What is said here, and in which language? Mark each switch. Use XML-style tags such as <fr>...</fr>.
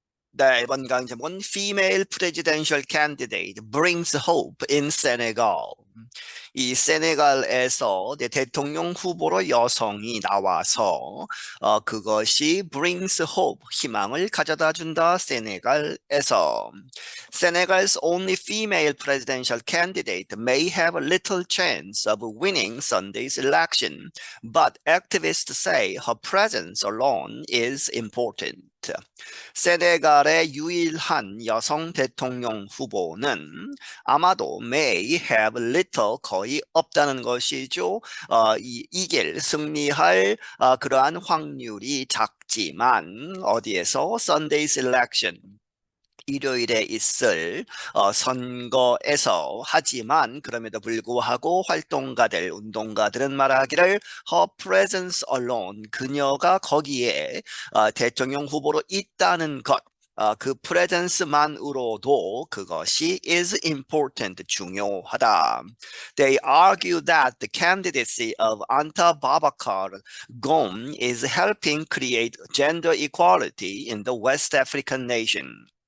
<ko>네, 이번 강의 제목은</ko> <en>Female Presidential Candidate Brings Hope in Senegal.</en> <ko>이 세네갈에서 대통령 후보로 여성이 나와서 그것이</ko> <en>brings hope,</en> <ko>희망을 가져다 준다. 세네갈에서</ko> <en>Senegal's only female presidential candidate may have little chance of winning Sunday's election, but activists say her presence alone is important.</en> <ko>세네갈의 유일한 여성 대통령 후보는 아마도</ko> <en>may have little</en> <ko>거의 없다는 것이죠. 이길 승리할 그러한 확률이 작지만 어디에서</ko> <en>Sunday's election</en> <ko>일요일에 있을 선거에서 하지만 그럼에도 불구하고 활동가들, 운동가들은 말하기를</ko> <en>her presence alone</en> <ko>그녀가 거기에 대통령 후보로 있다는 것 그 presence만으로도 그것이</ko> <en>is important,</en> <ko>중요하다.</ko> <en>They argue that the candidacy of Anta Babacar Ngom is helping create gender equality in the West African nation.</en>